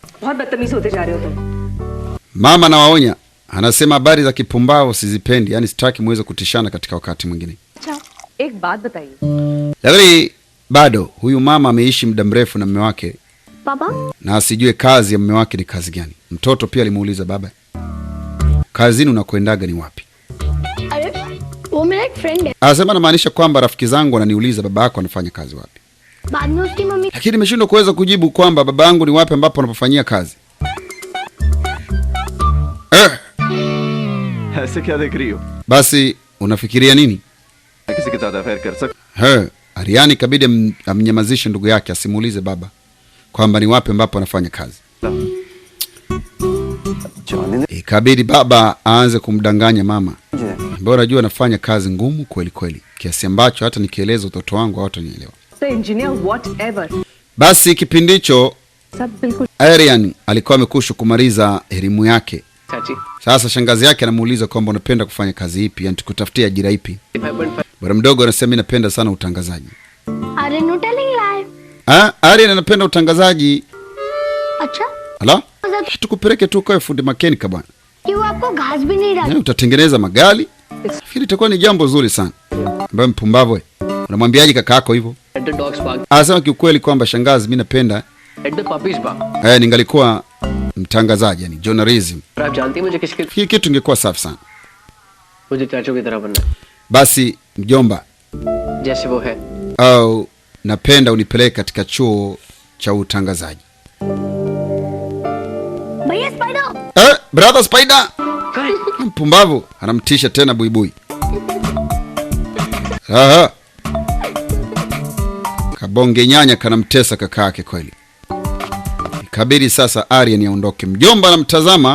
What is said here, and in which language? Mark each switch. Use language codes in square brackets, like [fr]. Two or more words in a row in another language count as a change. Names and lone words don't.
[sw] Mama nawaonya, anasema habari za kipumbavu sizipendi, yani sitaki muweze kutishana katika wakati mwingine. [hi] एक बात बताइए. [sw] Lakini bado huyu mama ameishi muda mrefu na mume wake. Baba? Na asijue kazi ya mume wake ni kazi gani. Mtoto pia alimuuliza, baba, kazini unakoendaga ni wapi? [hi] वो मेरा एक फ्रेंड है. [sw] Anasema anamaanisha kwamba rafiki zangu wananiuliza baba yako anafanya kazi wapi. [hi] बाद में उसकी मम्मी. [sw] Lakini nimeshindwa kuweza kujibu kwamba baba yangu ni wapi ambapo anapofanyia kazi. [hi] ऐसे क्या देख रही हो? [sw] Basi unafikiria nini? [hi] किसी के साथ अफेयर कर सकते? [sw] Ariani kabidi amnyamazishe ndugu yake asimuulize baba kwamba ni wapi ambapo anafanya kazi. Ikabidi baba aanze kumdanganya mama. Mbona unajua anafanya kazi ngumu kweli kweli, kiasi ambacho hata nikieleza utoto wangu hawatanielewa. [en] Engineer whatever. [sw] Basi kipindi hicho [hi] सब बिल्कुल. [sw] Arian alikuwa amekusha kumaliza elimu yake. [hi] चाची [sw] Sasa shangazi yake anamuuliza kwamba unapenda kufanya kazi ipi, yani tukutafutia ajira ipi. Bwana mdogo anasema mimi napenda sana utangazaji. [hi] अरे [en] no telling live. [sw] Arian anapenda utangazaji. [hi] अच्छा. [sw] Ala? Tukupeleke tu kwa fundi mechanic bwana. [hi] क्यों आपको घास भी नहीं डाली? [sw] Utatengeneza magari. Fikiri itakuwa ni jambo zuri sana. Ambaye mpumbavu wewe. Unamwambiaje kaka yako hivyo? [en] at the dogs park, [sw] Anasema kiukweli kwamba shangazi mimi napenda [en] at the puppies park. [sw] ningalikuwa mtangazaji, yani journalism. [hi] और आप जानती हैं मुझे किसके, [sw] Hii kitu ingekuwa safi sana. [hi] मुझे चाचू की तरह बनना है, [sw] Basi mjomba, [hi] जैसे वो है. [sw] au napenda unipeleke katika chuo cha utangazaji. [hi] भैया स्पाइडर. [en] Brother Spider. [sw] Mpumbavu anamtisha tena buibui. Kabonge nyanya kanamtesa kaka yake kweli. Ikabidi sasa Aryan aondoke. Mjomba anamtazama,